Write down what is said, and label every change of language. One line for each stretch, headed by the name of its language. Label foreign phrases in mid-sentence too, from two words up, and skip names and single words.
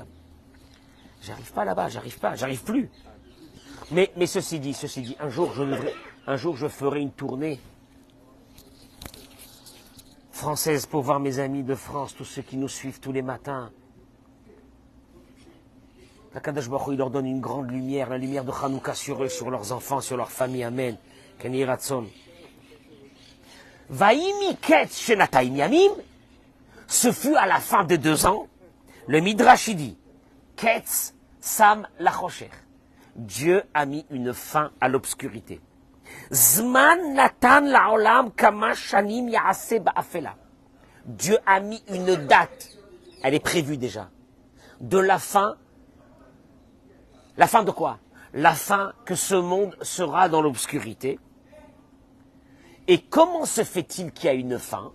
French: J'arrive pas là-bas, j'arrive plus. Mais ceci dit, un jour je ferai une tournée française pour voir mes amis de France, tous ceux qui nous suivent tous les matins.
Hebrew: קדוש ברוך הוא,
French: il leur donne une grande lumière, la lumière de Hanouka sur eux, sur leurs enfants, sur leur famille.
Hebrew: אמן כן יהי רצון ויהי מקץ שנתיים ימים,
French: ce fut à la fin de 2 ans. Le Midrash dit,
Hebrew: קץ שם לחושך.
French: Dieu a mis une fin à l'obscurité.
Hebrew: זמן נתן לעולם כמה שנים יעשה באפלה.
French: Dieu a mis une date, elle est prévue déjà, de la fin. La fin de quoi? La fin que ce monde sera dans l'obscurité. Et comment se fait-il qu'il y a une fin?